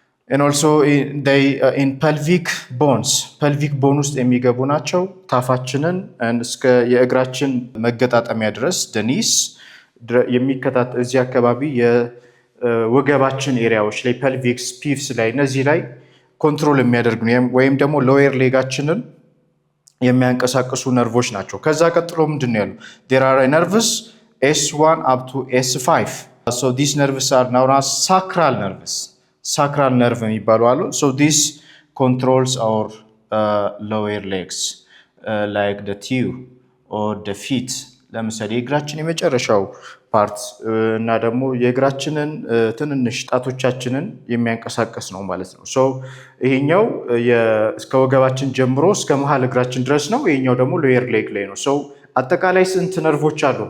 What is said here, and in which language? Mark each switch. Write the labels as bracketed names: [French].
[English] and also in pelvic bone [Amharic] ውስጥ የሚገቡ ናቸው። ታፋችንን እስከ የእግራችን መገጣጠሚያ ድረስ the knees የሚከታተል እዚህ አካባቢ የወገባችን ኤሪያዎች ላይ pelvic piefs ላይ እነዚህ ላይ ኮንትሮል የሚያደርጉ ወይም ደግሞ ሎየር ሌጋችንን የሚያንቀሳቅሱ ነርቮች ናቸው። ከዛ ቀጥሎ ምንድን ነው ያለው? [English] there are nerves S1 up to S5. so these nerves are known as sacral nerve [Amharic] የሚባሉ አሉ። [English] so this controls our lower legs like the toe or the feet። [Amharic] ለምሳሌ የእግራችን የመጨረሻው ፓርት እና ደግሞ የእግራችንን ትንንሽ ጣቶቻችንን የሚያንቀሳቀስ ነው ማለት ነው። ይሄኛው እስከ ወገባችን ጀምሮ እስከ መሃል እግራችን ድረስ ነው። ይሄኛው ደግሞ ሎየር ሌግ ላይ ነው። አጠቃላይ ስንት ነርቮች አሉ?